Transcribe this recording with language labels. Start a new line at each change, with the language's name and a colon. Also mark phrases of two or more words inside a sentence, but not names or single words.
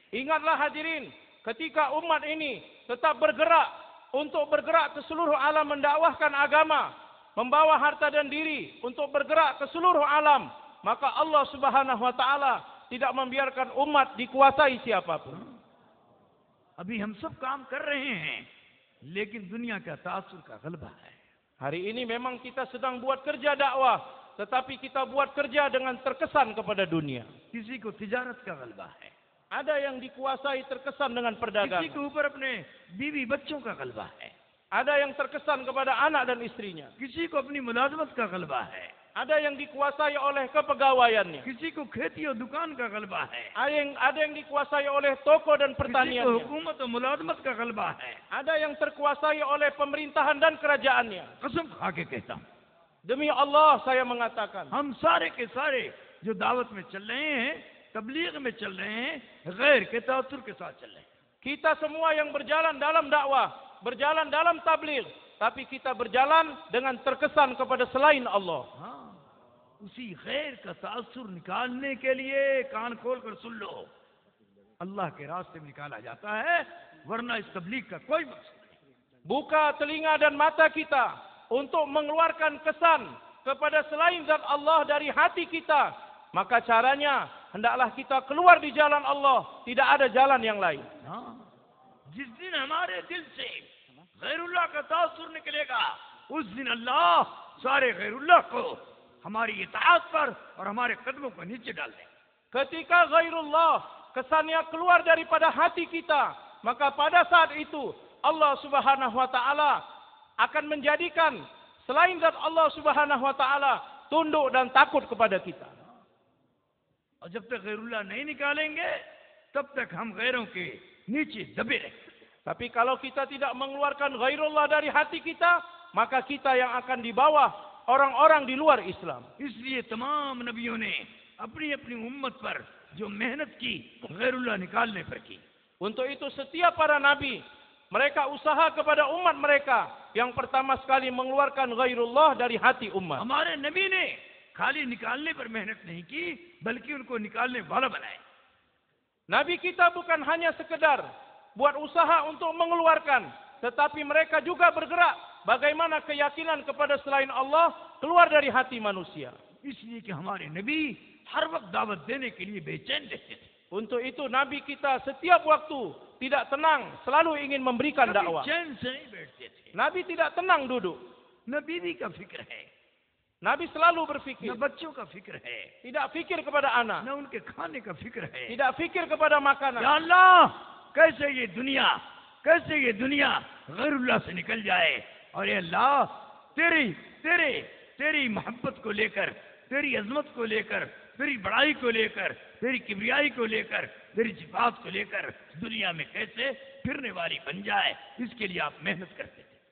Indonesian: Ingatlah hadirin, ketika umat ini tetap bergerak untuk bergerak ke seluruh alam mendakwahkan agama, membawa harta dan diri untuk bergerak ke seluruh alam, maka Allah
Arabic: سبحانه وتعالى
Indonesian: tidak membiarkan umat dikuasai siapapun.
Hindi: अभी हम सब काम कर रहे हैं, लेकिन दुनिया का तासुर का गलबा है।
Indonesian: Hari ini memang kita sedang buat kerja dakwah, tetapi kita buat kerja dengan terkesan kepada dunia.
Hindi: किसी को तिजारत का गलबा है,
Indonesian: Ada yang dikuasai terkesan dengan
Hindi: किसी
Indonesian: perdagangan.
Hindi: के ऊपर अपने बीवी बच्चों का गलबा है,
Indonesian: Ada yang terkesan kepada anak dan istrinya.
Hindi: किसी को अपनी मुलाजमत का गलबा है,
Indonesian: Ada yang dikuasai oleh kepegawaiannya.
Hindi: किसी को खेती और दुकान का गलबा है,
Indonesian: Ada yang dikuasai oleh toko dan
Hindi: किसी को
Indonesian: pertaniannya.
Hindi: हुकूमत और मुलाजमत का गलबा है।
Indonesian: Ada yang terkuasai oleh pemerintahan dan kerajaannya.
Hindi: कसम खा के कहता हूँ,
Indonesian: Demi Allah saya mengatakan,
Hindi: हम सारे के सारे जो दावत में चल रहे हैं, तबलीग में चल रहे हैं, गैर के तासुर के साथ चल रहे हैं।
Indonesian: kita semua yang berjalan dalam dakwah, berjalan dalam tabligh, tapi kita berjalan dengan terkesan kepada selain Allah.
Hindi: हाँ, उसी गैर का तासुर निकालने के लिए कान खोल कर सुन लो, अल्लाह के रास्ते में निकाला जाता है, वरना इस तबलीग का कोई मकसद नहीं।
Indonesian: Buka telinga dan mata kita untuk mengeluarkan kesan kepada selain zat Allah dari hati kita. Maka caranya hendaklah kita keluar di jalan Allah, tidak ada jalan yang lain.
Hindi: हाँ, जिस दिन हमारे दिल से गैरुल्लाह का तासुर निकलेगा, उस दिन अल्लाह सारे गैरुल्लाह को हमारी इताअत पर और हमारे कदमों को नीचे डाल देंगे।
Indonesian: Ketika ghairullah kesannya keluar daripada hati kita, maka pada saat itu Allah
Arabic: سبحانه وتعالى
Indonesian: akan menjadikan selain zat Allah
Arabic: سبحانه وتعالى
Indonesian: tunduk dan takut kepada kita.
Hindi: और जब तक गैरुल्लाह नहीं निकालेंगे, तब तक हम गैरों के नीचे दबे रहेंगे।
Indonesian: Tapi kalau kita tidak mengeluarkan ghairullah dari hati kita, maka kita yang akan di bawah orang-orang di luar Islam.
Hindi: इसलिए तमाम नबियों ने अपनी अपनी उम्मत पर जो मेहनत की, गैरुल्लाह निकालने पर की।
Indonesian: Untuk itu setiap para nabi, mereka usaha kepada umat mereka yang pertama sekali mengeluarkan ghairullah dari hati umat.
Hindi: हमारे नबी ने खाली निकालने पर मेहनत नहीं की, बल्कि उनको निकालने वाला बनाए।
Indonesian: Nabi kita bukan hanya sekedar buat usaha untuk mengeluarkan, tetapi mereka juga bergerak bagaimana keyakinan kepada selain Allah keluar dari hati manusia.
Hindi: इसलिए कि हमारे नबी हर वक्त दावत देने के लिए बेचैन रहते थे।
Indonesian: Untuk itu Nabi kita setiap waktu tidak tenang, selalu ingin memberikan
Hindi: कभी
Indonesian: dakwah.
Hindi: चैन से नहीं बैठते थे।
Indonesian: Nabi tidak tenang duduk.
Hindi: न बीवी का फिक्र है,
Indonesian: Nabi selalu
Hindi: न
Indonesian: berfikir.
Hindi: बच्चों का फिक्र है,
Indonesian: Tidak fikir kepada anak.
Hindi: न उनके खाने का फिक्र है।
Indonesian: Tidak fikir kepada makanan.
Hindi: या अल्लाह, कैसे ये दुनिया गैरुल्लाह से निकल जाए, और ये अल्लाह तेरी मोहब्बत को लेकर, तेरी अजमत को लेकर, तेरी बड़ाई को लेकर, तेरी किबरियाई को लेकर, तेरी सिफात को लेकर दुनिया में कैसे फिरने वाली बन जाए, इसके लिए आप मेहनत करते थे।